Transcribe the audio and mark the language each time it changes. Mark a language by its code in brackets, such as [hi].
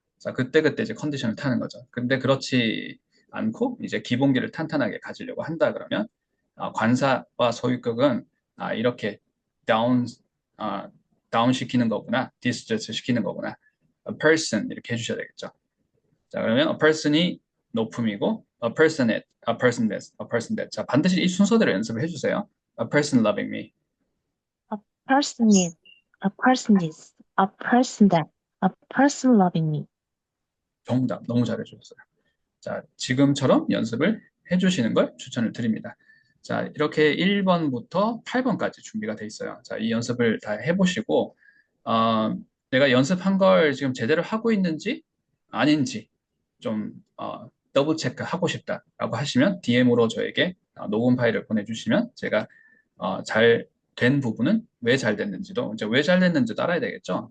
[ko] 자, 그때 이제 컨디션을 타는 거죠. 근데 그렇지 않고 이제 기본기를 탄탄하게 가지려고 한다 그러면 관사와 소유격은 이렇게 다운 아, 다운 시키는 거구나, 디스트레스 시키는 거구나. [en] A person 이렇게 해주셔야 되겠죠. [ko] 자, 그러면 [en] a person [ko] 이 높음이고 [en] a person it, a person this, a person that. [ko] 자, 반드시 이 순서대로 연습을 해주세요. [en] A person loving me. A person is, a person is, a person that, a person loving me. [ko] 정답 너무 잘해주셨어요. 자, 지금처럼 연습을 해주시는 걸 추천을 드립니다. 자, 이렇게 1번부터 8번까지 준비가 돼 있어요. 자, 이 연습을 다 해보시고, 내가 연습한 걸 지금 제대로 하고 있는지 아닌지 좀 더블 체크 하고 싶다라고 하시면 DM으로 저에게 녹음 파일을 보내주시면 제가 잘 된 부분은 왜 잘 됐는지도, 이제 왜 잘 됐는지도 알아야 되겠죠.